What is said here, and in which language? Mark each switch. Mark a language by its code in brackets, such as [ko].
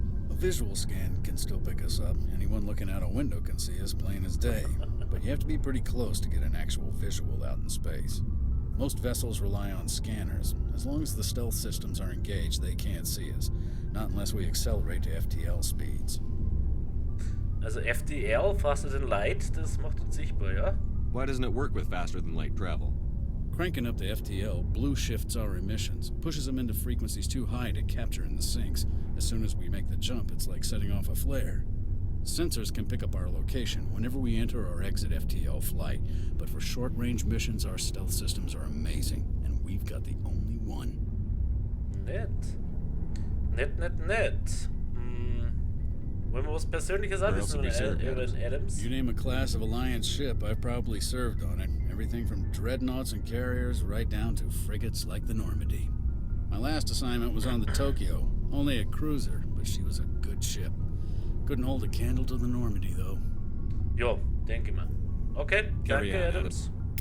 [en] A visual scan can still pick us up. Anyone looking out a window can see us plain as day. But you have to be pretty close to get an actual visual out in space. Most vessels rely on scanners. As long as the stealth systems are engaged, they can't see us. Not unless we accelerate to FTL speeds. [de] Also FTL, [en] faster than light, [de] das macht uns sichtbar, ja? [en] Why doesn't it work with faster than light travel? Cranking up to FTL, blue shifts our emissions, pushes them into frequencies too high to capture in the sinks. As soon as we make the jump, it's like setting off a flare. Sensors can pick up our location whenever we enter or exit FTL flight, but for short-range missions, our stealth systems are amazing, and we've got the only one. [de] Nett. Nett. Wollen wir was Persönliches anwissen über den Adams? [en] You name a class of Alliance ship, I've probably served on it. Everything from dreadnoughts and carriers right down to frigates like the Normandy. My last assignment was on the Tokyo, only a cruiser, but she was a good ship. Couldn't hold a candle to the Normandy, though. [de] Jo, denke mal. Okay, danke, Adams.